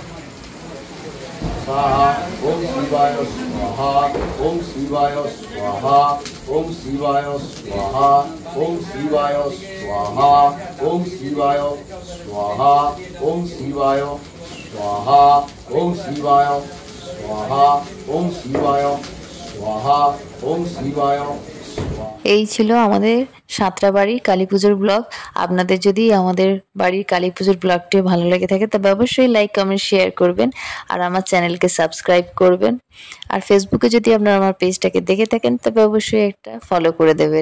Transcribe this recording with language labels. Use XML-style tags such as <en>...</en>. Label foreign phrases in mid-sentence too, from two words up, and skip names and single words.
<sa>ॐ शिवाय स्वाहा, ॐ शिवाय स्वाहा, ॐ शिवाय स्वाहा, ॐ शिवाय स्वाहा, ॐ शिवाय स्वाहा, ॐ शिवाय स्वाहा, ॐ शिवाय स्वाहा, ॐ शिवाय स्वाहा, ॐ शिवाय स्वाहा।</sa> <bn>এই ছিল আমাদের সাঁতরাবাড়ির কালী পুজোর ব্লগ। আপনাদের যদি আমাদের বাড়ির কালী পুজোর ব্লগটি ভালো লেগে থাকে তবে অবশ্যই</bn> <en>like comment share</en> <bn>করবেন আর আমার চ্যানেলকে সাবস্ক্রাইব করবেন। আর ফেসবুকে যদি আপনারা আমার পেজটাকে দেখে থাকেন তবে অবশ্যই একটা ফলো করে দেবেন।</bn>